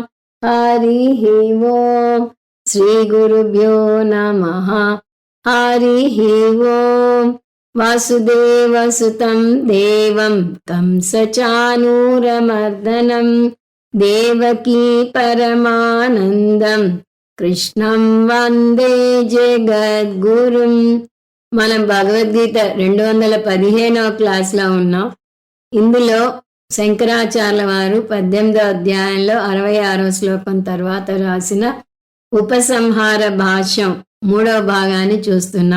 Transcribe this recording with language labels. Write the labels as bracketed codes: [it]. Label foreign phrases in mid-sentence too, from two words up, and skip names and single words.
[sa] हरिः ओम्। श्रीगुरुभ्यो नमः। हरिः ओम्। वासुदेवसुतं देवं कंसचाणूरमर्दनं देवकी परमानन्दं కృష్ణం వందే జగద్గురుం. [te] మనం భగవద్గీత 215వ క్లాస్లో ఉన్నాం. ఇందులో శంకరాచార్యుల వారు 18వ అధ్యాయంలో 66వ శ్లోకం తర్వాత రాసిన ఉపసంహార భాష్యం 3వ భాగాన్ని చూస్తున్నాం.